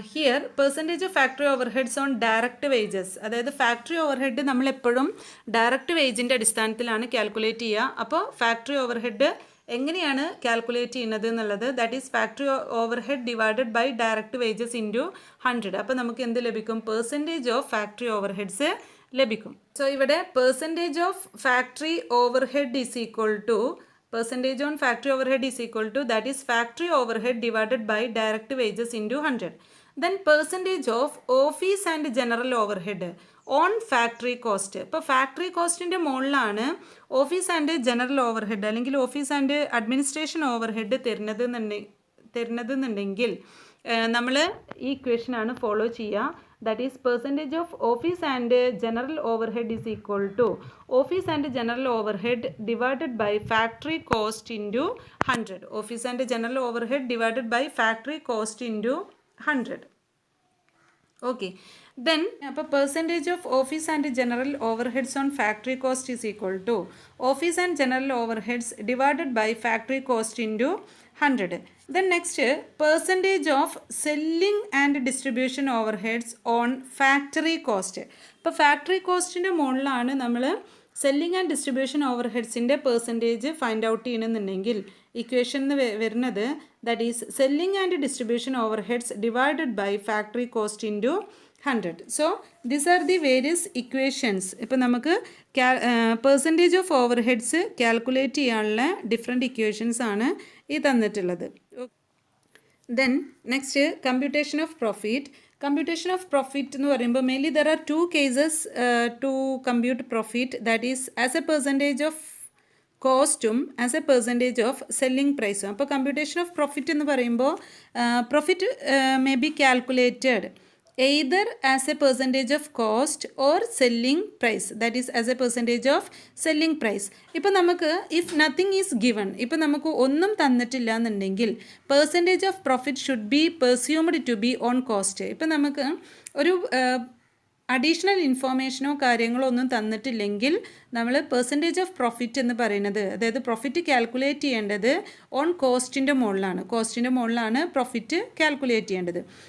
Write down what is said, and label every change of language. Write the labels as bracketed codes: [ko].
[en] here percentage of factory overheads on direct wages, [ml] അതായത് factory over head നമ്മളെപ്പോഴും direct വേജിൻ്റെ അടിസ്ഥാനത്തിലാണ് calculate ചെയ്യുക. അപ്പോൾ ഫാക്ടറി ഓവർ ഹെഡ് എങ്ങനെയാണ് കാൽക്കുലേറ്റ് ചെയ്യുന്നത് എന്നുള്ളത് [en] That is factory overhead divided by direct wages into 100. [ml] അപ്പോൾ നമുക്ക് എന്ത് ലഭിക്കും, percentage of factory over heads ലഭിക്കും. [en] So ഇവിടെ percentage of factory overhead is equal to percentage on factory overhead is equal to that is factory overhead divided by direct wages into 100. Then percentage of office and general overhead on factory cost. [ml] ഇപ്പോൾ factory കോസ്റ്റിൻ്റെ മുകളിലാണ് office and general overhead അല്ലെങ്കിൽ office and administration overhead തരുന്നതെന്നുണ്ടെങ്കിൽ നമ്മൾ ഈ ഇക്വേഷനാണ് follow ചെയ്യുക. [en] That is percentage of office and general overhead is equal to office and general overhead divided by factory cost into 100. Office and general overhead divided by factory cost into 100. Okay. Then percentage of office and general overheads on factory cost is equal to office and general overheads divided by factory cost into 100. Then next percentage of selling and distribution overheads on factory cost. [ml] ഇപ്പോൾ factory കോസ്റ്റിൻ്റെ മുകളിലാണ് നമ്മൾ selling and distribution ഓവർഹെഡ്സിൻ്റെ percentage find out ചെയ്യണമെന്നുണ്ടെങ്കിൽ equation വരുന്നത് [en] That is selling and distribution overheads divided by factory cost into 100. So these are the various equations. [ml] ഇപ്പോൾ നമുക്ക് percentage of over heads calculate ചെയ്യാനുള്ള different equations ആണ് ഈ തന്നിട്ടുള്ളത്. [en] Then next computation of profit. Computation of profit [ml] എന്ന് പറയുമ്പോൾ [en] Mainly there are 2 cases to compute profit, that is as a percentage of കോസ്റ്റും as a percentage of selling പ്രൈസും. [ml] അപ്പോൾ [en] computation of profit [ml] എന്ന് പറയുമ്പോൾ [en] Profit may be calculated either as a percentage of cost or selling price, that is as a percentage of selling price. [ml] ഇപ്പോൾ നമുക്ക് [en] if nothing is given, [ml] ഇപ്പോൾ നമുക്ക് ഒന്നും തന്നിട്ടില്ല എന്നുണ്ടെങ്കിൽ [en] percentage of profit should be presumed to be on cost. [ml] ഇപ്പോൾ നമുക്ക് ഒരു അഡീഷണൽ ഇൻഫോർമേഷനോ കാര്യങ്ങളോ ഒന്നും തന്നിട്ടില്ലെങ്കിൽ നമ്മൾ പെർസെൻറ്റേജ് ഓഫ് പ്രോഫിറ്റ് എന്ന് പറയുന്നത്, അതായത് പ്രോഫിറ്റ് കാൽക്കുലേറ്റ് ചെയ്യേണ്ടത് ഓൺ കോസ്റ്റിൻ്റെ മുകളിലാണ് പ്രോഫിറ്റ് കാൽക്കുലേറ്റ് ചെയ്യേണ്ടത്.